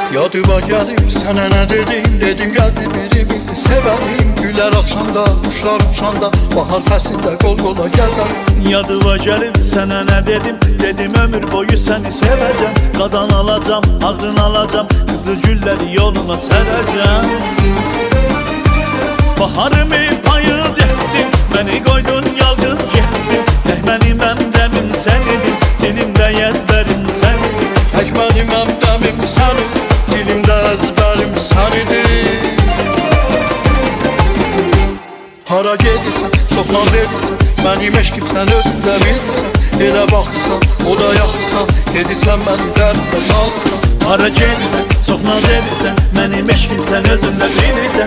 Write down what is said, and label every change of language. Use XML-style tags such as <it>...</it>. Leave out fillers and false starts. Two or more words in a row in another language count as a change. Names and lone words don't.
<tr>Yadıma gelip sana ne dedim? Dedim gel birbirimizi sevelim.</tr> <az>Güller açanda, kuşlar uçanda, bahar fəslində qol qola gələr.</az> <tr>Yadıma gelip sana ne dedim? Dedim ömür boyu seni seveceğim. Qadan alacağım, ağrını alacağım, kızıl gülleri yoluna sereceğim. Baharımı payız ettim, beni koydun yalnız gittim. Tek benim emdemim sen idin, dilimde ezberim sen idin. Tek benim emdemim sen idin, dilimde ezberim sen idin.</tr> <az>Hara gedirsən, çox naz edirsən, mənim eşkim sən özündə bilirsən. Elə baxırsan, o da yaxırsan, gedirsən məni dərdinə salırsan. Hara gedirsən, çox naz edirsən, mənim eşkim sən özündə bilirsən.</az>